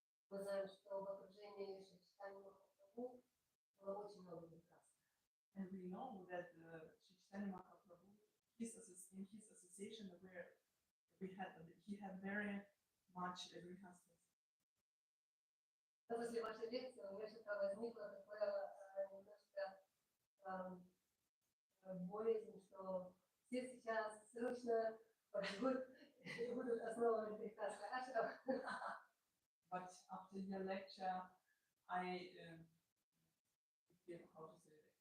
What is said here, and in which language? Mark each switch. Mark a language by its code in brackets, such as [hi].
[ru] Мы знаем, что в окружении Чайтаньи Махапрабху было очень много прекрасных. [en] And we know that Chaitanya Mahaprabhu, in his association where he had very much grihasthas. [ru] После вашей лекции у меня что-то возникло такое немножко боязнь, что все сейчас срочно побегут и будут основывать прекрасный ашрам. [en] But after your lecture, I feel, how to say,